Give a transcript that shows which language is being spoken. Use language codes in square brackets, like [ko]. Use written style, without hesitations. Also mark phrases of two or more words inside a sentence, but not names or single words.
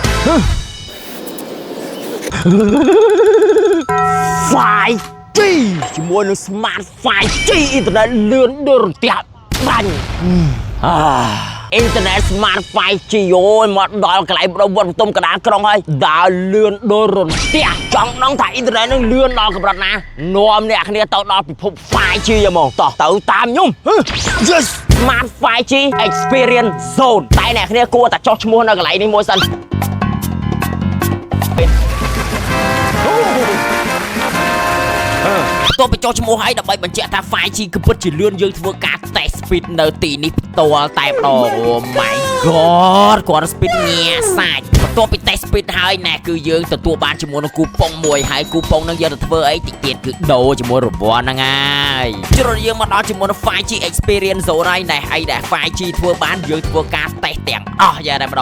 [km] 5G ជាមួយនឹង Smart 5G អ៊ីនធឺណិតលឿនដូចរន្ទះបាញ់អ៊ីនធឺណិត Smart 5G អូយមកដល់កន្លែងបដូរវត្តបន្ទុំកណ្ដាលក្រុងហើយដើរលឿនដូចរន្ទះចង់ដឹងថាអ៊ីនធឺណិតនឹងលឿនដល់កម្រិតណានាំអ្នកគ្នាទៅដល់ពិភព 5G ហ្មងតោះទៅតាមខ្ញុំ Yes Smart 5G Experience Zone តែអ្នកគ្នាគួរតែចុះឈ្មោះនៅកន្លែងនេះមួយសិន តោះបញ្ចុះឈ្មោះឲ្យដើម្បីបញ្ជាក់ថា 5G គឺពិតជាលឿនយើងធ្វើការ [en] test speed [km] នៅទីនេះផ្ទាល់តែម្ដង [en] Oh my god [km] គាត់ speed ញាសាច់បន្ទាប់ពី [en] test speed [km] ហើយណែគឺយើងទទួលបានជាមួយនឹងគូប៉ុងមួយហើយគូប៉ុង នឹងយើងទៅធ្វើអីតិចទៀតគឺដូរជាមួយរង្វាន់ហ្នឹងហើយជ្រុលយើងមកដល់ជាមួយនឹង 5G Experience Zone ហើយណែហើយដែល 5G ធ្វើបានយើងធ្វើការ test ទាំងអស់យ៉ាងតែម្ដង